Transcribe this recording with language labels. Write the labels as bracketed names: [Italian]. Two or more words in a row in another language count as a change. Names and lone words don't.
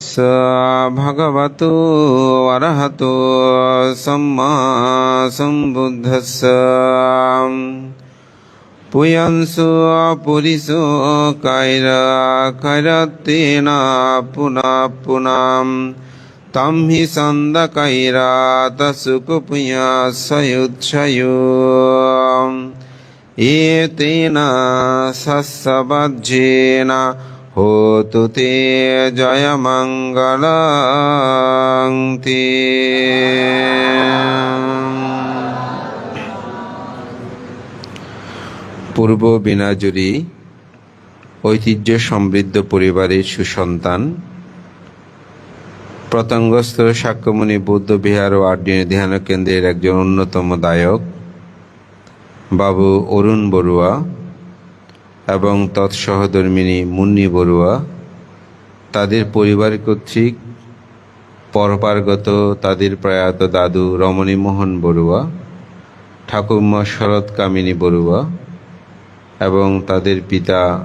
[Pali] තස්ස භගවතු වරහතු සම්මා සම්බුද්දස්ස පුයංසු පුරිසෝ කෛරත්තේන පුනප්පුනම් තම්හි සන්දකෛරාතසුක පුඤ්ඤසයුච්ඡයෝ ඒතේන සස්සබජ්ජේන හෝතු තේ ජය මංගලං තේ। [Bangla] পূর্ব বিনাজুরি ঐতিহ্য সমৃদ্ধ পরিবারের সুসন্তান, প্রত্যঙ্গস্থ শাক্যমুনি বৌদ্ধ বিহার ও আড্ডিনী ধ্যান কেন্দ্রের একজন অন্যতম দায়ক বাবু অরুণ বড়ুয়া এবং তৎসহধর্মিনী মুন্নি বড়ুয়া তাদের পরিবার কর্তৃক পরপারগত তাদের প্রয়াত দাদু রমণীমোহন বড়ুয়া, ঠাকুরমা শরৎ কামিনী বড়ুয়া এবং তাদের পিতা